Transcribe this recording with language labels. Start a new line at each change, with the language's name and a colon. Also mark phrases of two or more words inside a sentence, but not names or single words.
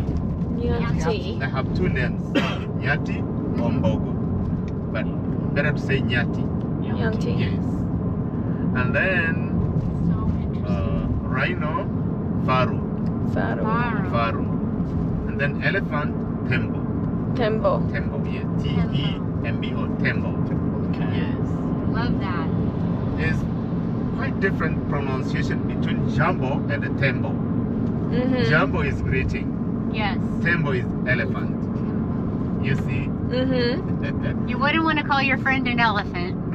English: Nyati. They have two names, Nyati or Mbogo. But better to say Nyati. Nyati. Yes. And then rhino, Faru. Faru. And then elephant, Tembo. Tembo. Tembo, yeah. T-E-M-B-O, Tembo. Yes. Love that. There's quite different pronunciation between Jumbo and the Tembo. Mm-hmm. Jumbo is greeting. Yes. Tembo is elephant. You see? Mm-hmm. You wouldn't want to call your friend an elephant.